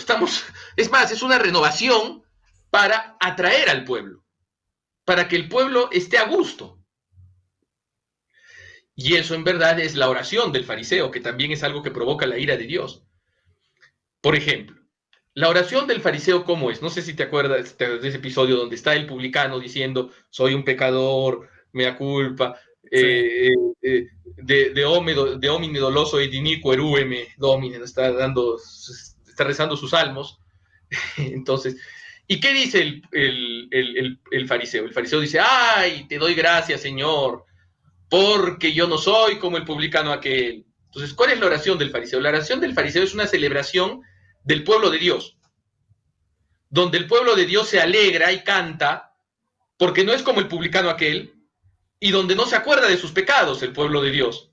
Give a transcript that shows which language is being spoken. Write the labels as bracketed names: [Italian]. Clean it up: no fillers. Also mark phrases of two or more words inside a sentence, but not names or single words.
[Spanish] Es más, es una renovación para atraer al pueblo, para que el pueblo esté a gusto. Y eso en verdad es la oración del fariseo, que también es algo que provoca la ira de Dios. Por ejemplo, la oración del fariseo, ¿cómo es? No sé si te acuerdas de ese episodio donde está el publicano diciendo, soy un pecador, [Latin] mea culpa, de homine doloso et iniquo erueme domine, [Spanish] está rezando sus salmos. Entonces, ¿y qué dice el fariseo? El fariseo dice, ay, te doy gracias, Señor, porque yo no soy como el publicano aquel. Entonces, ¿cuál es la oración del fariseo? La oración del fariseo es una celebración del pueblo de Dios, donde el pueblo de Dios se alegra y canta, porque no es como el publicano aquel, y donde no se acuerda de sus pecados el pueblo de Dios.